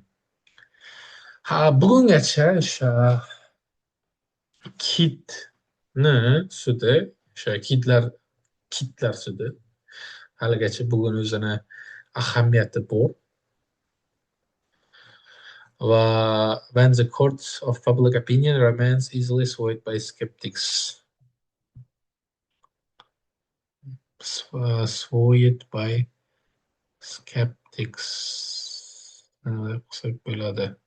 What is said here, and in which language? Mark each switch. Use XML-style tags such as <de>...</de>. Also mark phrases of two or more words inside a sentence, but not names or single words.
<uz>Bugungacha o'sha kitni sudi, o'sha kitlar sudi haligacha bugun o'zini ahamiyati bor.</uz> <en>Va when the court of public opinion remains easily swayed by skeptics. Swayed by skeptics.</en> <uz>Qilsak bo'ladi.</uz>